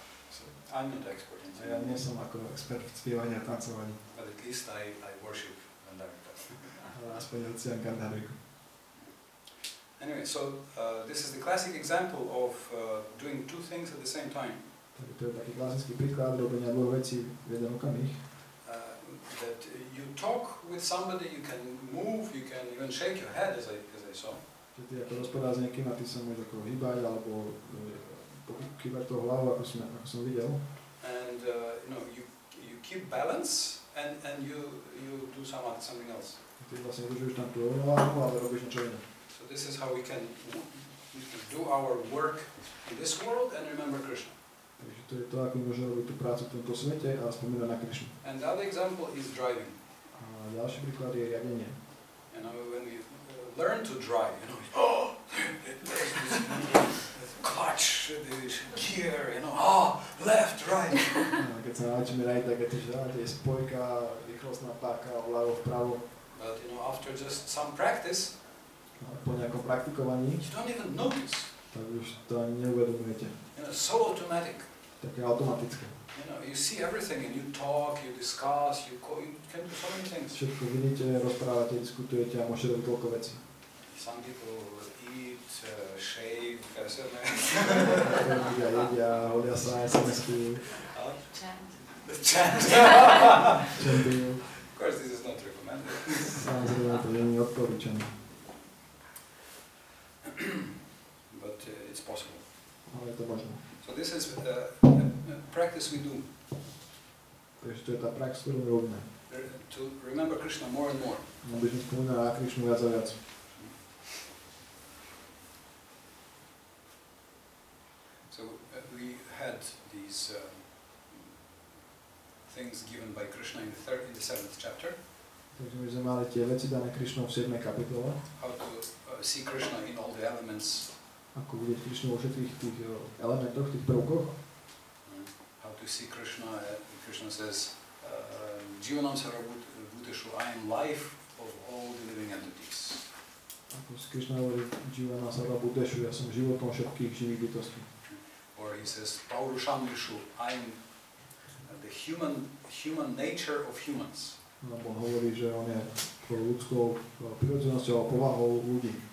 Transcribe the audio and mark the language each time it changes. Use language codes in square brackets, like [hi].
[en] So I'm not expert in [sk] A ja [en] singing. [sk] nie som ako expert v spievaní a tancovaní. [en] But at least I worship Gandharvika. [sk] Ale aspoň uctievam Gandharviku. [en] Anyway, so this is the classic example of doing two things at the same time. [sk] Takže to je taký klasický príklad robenia dvoch vecí v jeden okamih. [en] That you talk with somebody, you can move, you can even shake your head, as I saw. [sk] Že ty ako rozprávať s niekým a ty sa môžeš ako hýbať alebo kývať tou hlavou, ako som videl. [en] And you keep balance and you do something else. [sk] Ty vlastne udržuješ tam tú rovnováhu, ale robíš niečo iné. [en] So this is how we can do our work in this world and remember Krishna. [sk] Takže to je to, ako môžeme robiť tú prácu v tomto svete a spomínať na Krišnu. [en] And the other example is driving. [sk] A ďalší príklad je riadenie. [en] You know, when we learn to drive, you know, there's this clutch, the gear, you know, left, right. [sk] Keď sa naučíme radiť, tak je spojka, rýchlostná páka, vľavo, vpravo. [en] But you know, after just some practice, [sk] Po nejakom praktikovaní, [en] you don't even notice. [sk] tak už to ani neuvedomujete. [en] You know, so automatic. [sk] Také automatické. [en] You know, you see everything and you talk, you discuss, you can do so many things. [sk] Všetko vidíte, rozprávate, diskutujete a môžete robiť toľko vecí. [en] Some people eat, shave, [sk] Ľudia jedia, hodia sa, SMS-kujú, [en] chant. [sk] čentujú. [en] Of course, this is not recommended. [sk] Samozrejme, to nie je odporúčané. [en] But it's possible. [sk] Ale je to možné. [en] So this is practice we do [sk] Takže to je tá prax, ktorú robíme. [en] to remember Krishna more and more. [sk] Aby sme spomínali na Krišnu viac a viac. [en] So we had these things given by Krishna in the 7th chapter. [sk] Takže my sme mali tie veci dané Krišnou v 7. kapitole. [en] How to see Krishna in all the elements. [sk] Ako vidieť Krišnu vo všetkých tých elementoch, tých prvkoch. [en] How to see Krishna. Krishna says, Jivanam Sarvabhuteshu, I am life of all the living entities. [sk] Ako si Krišna hovorí, Jivanam Sarvabhuteshu, ja som životom všetkých živých bytostí. [en] Or he says, Paurushamrishu, I am the human nature of humans. [sk] Lebo on hovorí, že on je ľudskou prirodzenosťou a povahou ľudí.